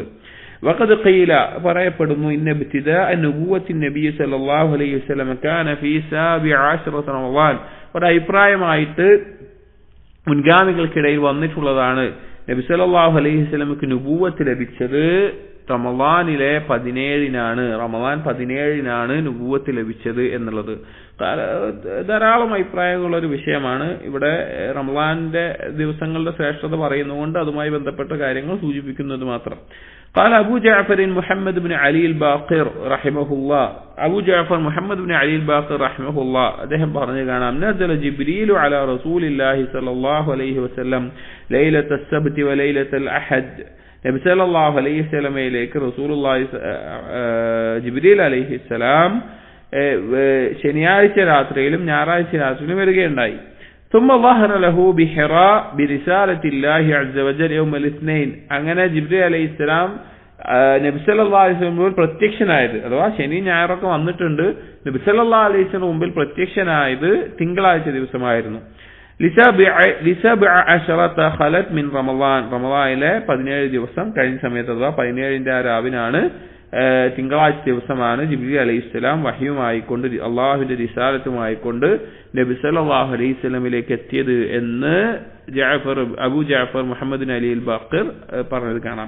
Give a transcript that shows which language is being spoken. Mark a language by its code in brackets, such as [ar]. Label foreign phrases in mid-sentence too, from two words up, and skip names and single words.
[ar] وقد قيل, [ml] പറയപ്പെടുന്നു, [ar] إن ابتداء نبوة النبي صلى الله عليه وسلم كان في 17 رمضان, [ml] ഒരു അഭിപ്രായമായിട്ട് മുൻഗാമികൾക്കിടയിൽ വന്നിട്ടുള്ളതാണ് നബി [ar] صلى الله عليه وسلم [ml] നുബുവത്ത് ലഭിച്ചത് റമളാനിലെ 17-നാണ് റമളാൻ 17-നാണ് നുബുവത്ത് ലഭിച്ചത് എന്നുള്ളത് ധാരാളം അഭിപ്രായങ്ങളുള്ള ഒരു വിഷയമാണ്. ഇവിടെ റമളാന്റെ ദിവസങ്ങളുടെ ശ്രേഷ്ഠത പറയുന്നതുകൊണ്ട് അതുമായി ബന്ധപ്പെട്ട കാര്യങ്ങൾ സൂചിപ്പിക്കുന്നത് മാത്രം. [ar] قال أبو جعفر محمد بن علي الباقر رحمه الله أبو جعفر محمد بن علي الباقر رحمه الله [ml] അദ്ദേഹം പറഞ്ഞു കാണാം [ar] نزل جبريل على رسول الله صلى الله عليه وسلم ليلة السبت وليلة الأحد [ml] നബി സല്ലല്ലാഹു അലൈഹി വസല്ലമയിലേക്ക് റസൂലുള്ളാഹി ജിബ്രീൽ അലൈഹിസ്സലാം ശനിയാഴ്ച രാത്രിയിലും ഞായറാഴ്ച രാത്രിയിലും വരികയുണ്ടായി. [ar] ثم ظهر له بحراء برسالة الله عز وجل يوم الاثنين [ml] അങ്ങനെ ജിബ്രീൽ അലൈഹിസ്സലാം നബി [ar] صلى الله عليه وسلم [ml] പ്രത്യക്ഷനായത് അഥവാ ശനി ഞായറൊക്കെ വന്നിട്ടുണ്ട്. നബി [ar] صلى الله عليه وسلم [ml] മുമ്പിൽ പ്രത്യക്ഷനായത് തിങ്കളാഴ്ച ദിവസമായിരുന്നു. [ar] لسبع عشرة خلت من رمضان [ml] റമളാനിലെ 17 ദിവസം കഴിഞ്ഞ സമയത്ത് അഥവാ 17ന്റെ ആ രാവിനാണ് തിങ്കളാഴ്ച ദിവസമാണ് ജിബ്രീൽ അലൈഹിസ്സലാം വഹ്യുമായിക്കൊണ്ട് അള്ളാഹുവിന്റെ റിസാലത്തുമായിക്കൊണ്ട് നബി [ar] صلى الله عليه وسلم [ml] എത്തിയത് എന്ന് അബൂ ജഅഫർ മുഹമ്മദ് ബിൻ അലി അൽ-ബാഖിർ പറഞ്ഞത് കാണാം.